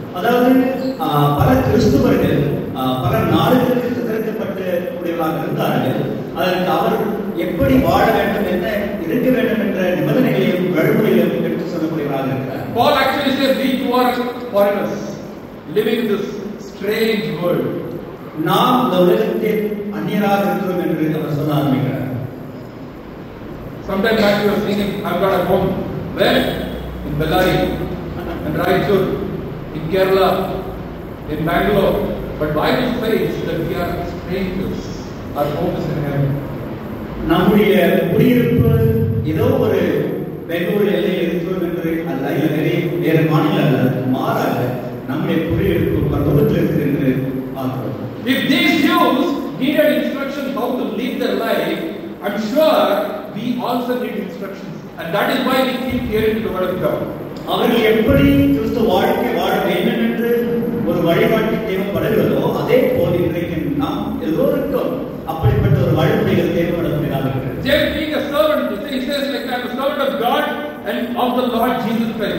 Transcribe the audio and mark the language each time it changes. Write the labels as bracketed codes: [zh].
[ta] அதாவது பல கிறிஸ்துவர்கள் பல நாடுகளுக்கு சிதறக்கப்பட்டு கூடியவர்களாக இருந்தார்கள். அதற்கு அவர் எப்படி வாழ வேண்டும், என்ன இருக்க வேண்டும் என்ற நிபந்தனைகளையும் வழிமுறைகளையும் எடுத்து சொல்லக்கூடியவராக இருக்கிறார். [en] Paul actually says we too are foreigners living in this strange world. [ta] நாம் இந்த உலகத்தில் அந்நியராக இருக்கிறோம் என்று அவர் சொல்ல ஆரம்பிக்கிறார். [en] Sometime back he was thinking, I've got a home. Where? In Bellary, in Raichur, in Kerala, in Bangalore. But Bible says that we are strangers. Our home is in heaven. [ta] நம்முடைய குடியிருப்பு ஏதோ ஒரு பெங்களூர் எல்லையில் இருக்கிறோம் என்று அல்ல, இல்லை வேறு மாநிலம் அல்ல, மாறாக நம்முடைய குடியிருப்பு பரலோகத்தில் இருக்கிறது என்று பார்க்கிறோம். [en] If these Jews needed instructions how to live their life, I'm sure we also need instructions, and that is why we keep hearing the word of God. [ta] அவர்கள் எப்படி கிறிஸ்துவ வாழ்க்கை வாழ வேண்டும் என்று ஒரு வழிகாட்டி தேவைப்படுகிறதோ அதே போல் இன்றைக்கு நாம் எல்லோருக்கும் அப்படிப்பட்ட ஒரு வழிமுறைகள் தேவைப்படக்கூடியதாக இருக்கிறது. [en] James being a servant, he says like I'm a servant of God and of the Lord Jesus Christ.